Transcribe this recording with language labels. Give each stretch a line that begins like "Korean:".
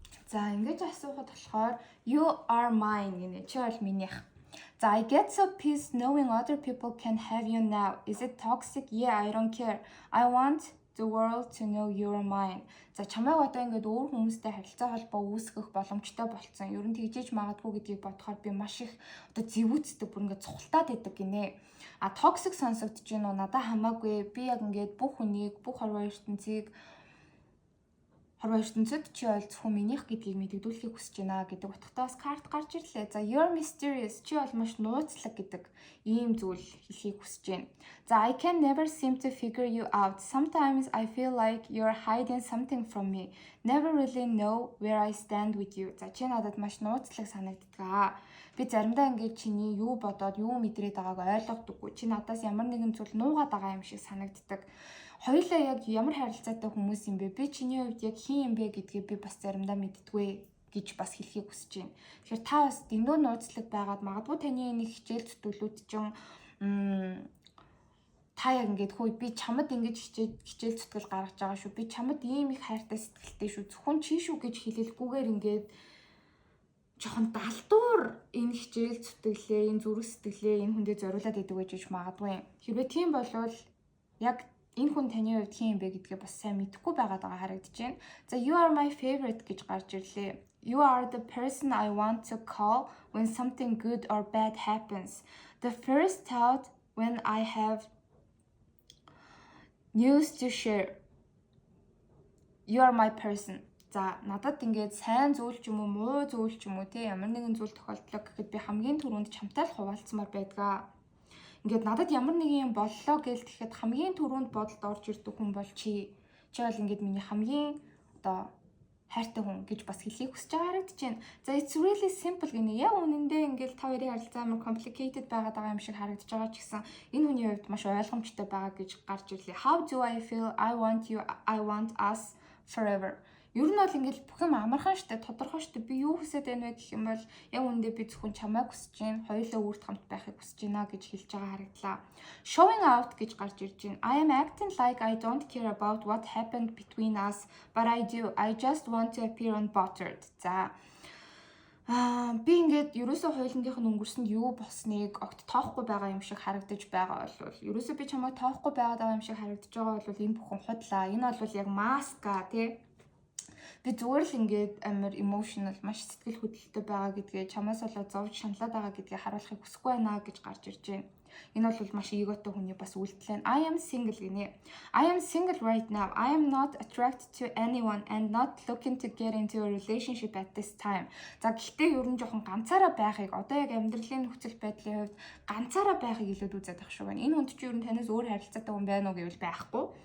Mongolian: За ингэж асуухад болохоор
English: you are mine
Mongolian: гэнэ. Чи бол минийх.
English: За I get so pissed knowing other people can have you now. Is it toxic? Yeah, I don't care. I want the world to know you're mine.
Mongolian: За чамайг одоо ингээд өөр хүмүүстэй харилцаа холбоо үүсгэх боломжтой болцсон. Ер нь тэгжээж магадгүй гэдгийг бодохоор би маш их одоо зэвүүцдэг, бүр ингээд цухалтаад идэг гинэ. Toxic сонсогдож байна уу? Надад хамаагүй. Би яг ингээд бүх хүнийг, бүх хорвоо ертөнцийг чи бол зөвхөн минийх гэдгийг мэдэгдүүлэхийг хүсэж байна гэдэг утгатай бас карт гарч ирлээ.
English: За you're mysterious.
Mongolian: Чи бол маш нууцлаг гэдэг ийм зүйл хэлхийг хүсэж байна.
English: За I can never seem to figure you out. Sometimes I feel like you're hiding something from me. Never really know where I stand with you.
Mongolian: За чи надад маш нууцлаг санагддаг. Би заримдаа ингээд чиний юу бодоод юу мэдрээд байгааг ойлгодоггүй. Чи надаас ямар нэгэн зүйл нуугаад байгаа юм шиг санагддаг. Хоёулаа яг ямар харилцаатай хүмүүс юм бэ? Би чиний хувьд яг хин юм бэ гэдгийг би бас заримдаа мэддэггүй гэж бас хэлхийг хүсэж байна. Тэгэхээр та бас дэндүү нууцлаг байгаад магадгүй таны энэ хичээл зүтгэлүүд чинь та яг ингээд хөөе би чамд ингэж хичээл зүтгэл гаргаж байгаа шүү. Би чамд ийм их хайртай сэтгэлтэй шүү. Зөвхөн чи шүү гэж хэлэлгүйгээр ингээд жоохон далдуур энэ хичээл зүтгэлээ, энэ зүрх сэтгэлээ энэ хүндээ зориулаад идэг гэж магадгүй. Хэрвээ тийм болвол яг энэ хүн таны хувьд хин юм бэ гэдгээ бас сайн мэдэхгүй байгаад байгаа харагдаж байна.
English: За you are my favorite
Mongolian: гэж гарч ирлээ.
English: You are the person I want to call when something good or bad happens. The first thought when I have news to share. You are my person.
Mongolian: За надад ингээд сайн зүйл ч юм уу, муу зүйл ч юм уу те ямар нэгэн зүйл тохиолдлоо гэхэд би хамгийн түрүүнд чамтай л хуваалцмаар байдгаа. Ингээд надад ямар нэгэн юм боллоо гээл тэгэхэд хамгийн түрүүнд бодолд орж ирдэг хүн бол чи. Чи бол ингээд миний хамгийн одоо хайртай хүн гэж бас хэлхийг хүсэж байгаа харагдаж байна.
English: За it's really simple гинэ.
Mongolian: Яг үнэндээ ингээд та хоёрын харилцаа амар complicated байгаад байгаа юм шиг харагдаж байгаа ч гэсэн энэ хүний хувьд маш ойлгомжтой байгаа гэж гарч ирлээ.
English: How do I feel? I want you, I want us forever.
Mongolian: Ер нь бол ингээд бүх юм амархан штэ, тодорхой штэ. Би юу хүсэж байна вэ гэх юм бол яг үндэ би зөвхөн чамайг хүсэж байна. Хоёулаа үрд хамт байхыг хүсэж байна гэж хэлж байгаа харагдлаа.
English: Showing out
Mongolian: гэж гарч ирж байна.
English: I am acting like I don't care about what happened between us, but I do. I just want to appear unbothered.
Mongolian: За би ингээд ерөөсөө хоёулангийнх нь өнгөрсөнд юу болсныг огт тоохгүй байгаа юм шиг харагдаж байгаа бол ерөөсөө би чамайг тоохгүй байгаа юм шиг харагдаж байгаа бол энэ бүхэн худлаа. Энэ бол яг маска тий. Би зүгээр л ингээд амар emotional маш сэтгэл хөдлөлтөй байгаа гэдгээ чамаас болоод зовж шаналаад байгаа гэдгээ харуулахыг хүсэхгүй байна гэж гарч ирж байна. Энэ бол маш эготой хүний бас үйлдэл.
English: I am single гинэ. I am single right now. I am not attracted to anyone and not looking to get into a relationship at this time.
Mongolian: За гэхдээ ер нь жоохон ганцаараа байхыг одоо яг амьдралын нөхцөл байдлын хувьд ганцаараа байхыг илүүд үзээд байх шүү байна. Энэ хүнд чи ер нь танаас өөр харилцаатай хүн байна уу гэвэл байхгүй.